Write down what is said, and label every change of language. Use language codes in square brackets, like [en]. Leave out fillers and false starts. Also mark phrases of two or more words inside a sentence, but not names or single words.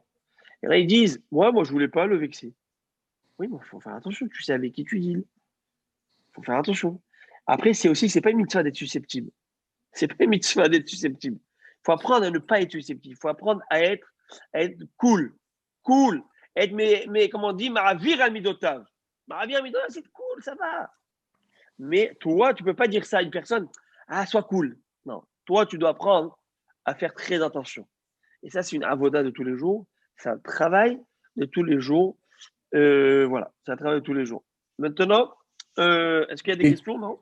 [fr] Et là, ils disent, moi, je voulais pas le vexer. Oui, mais il faut faire attention. Tu sais avec qui tu deals. Il faut faire attention. Après, c'est pas une mitzvah d'être susceptible. C'est pas une mitzvah d'être susceptible. Il faut apprendre à ne pas être susceptible. Il faut apprendre à être cool. Être, mais comment on dit, [he] מעביר על מידותיו. מעביר על מידותיו, [fr] c'est cool, ça va. Mais toi, tu peux pas dire ça à une personne. Ah, sois cool. Non. Toi, tu dois apprendre à faire très attention. Et ça, c'est une avoda de tous les jours. C'est un travail de tous les jours. Voilà, c'est un travail de tous les jours. Maintenant, est-ce qu'il y a des questions, non?